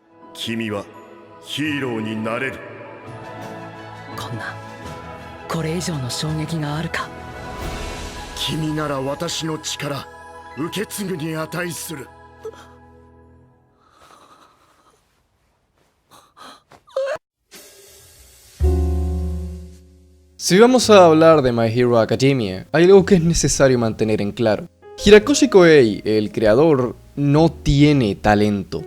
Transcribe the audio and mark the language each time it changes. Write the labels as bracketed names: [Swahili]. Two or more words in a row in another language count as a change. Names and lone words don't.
[Japanese] 君はヒーローになれる。これ以上の衝撃があるか。君なら私の力受け継ぐに値する。 [Spanish] Si vamos a hablar de My Hero Academia, hay algo que es necesario mantener en claro. Hiroshi Koei, el creador, no tiene talento.